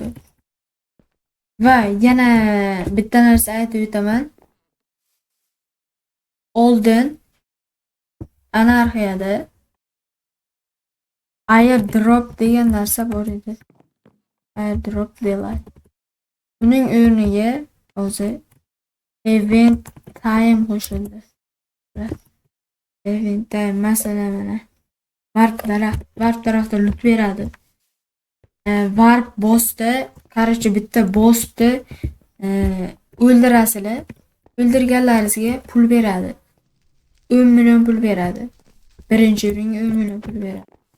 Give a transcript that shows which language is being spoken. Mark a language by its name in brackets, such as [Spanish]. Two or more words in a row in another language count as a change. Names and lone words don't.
[Uzbek] Va yana bitta narsa aytib o'taman. Oldin anarxiyada airdrop degan narsa bor edi. Airdrop deyiladi. Buning o'rniga hozir [English] event time [Uzbek] qo'shildi. [English] Event time [Uzbek] masalan mana warp tarafda loot beradi. Warp bossda, qarshi bitta bossni o'ldirasizlar. O'ldirganlaringizga pul beradi. 10 million pul beradi. Birinchi o'ringa 10 million pul beradi.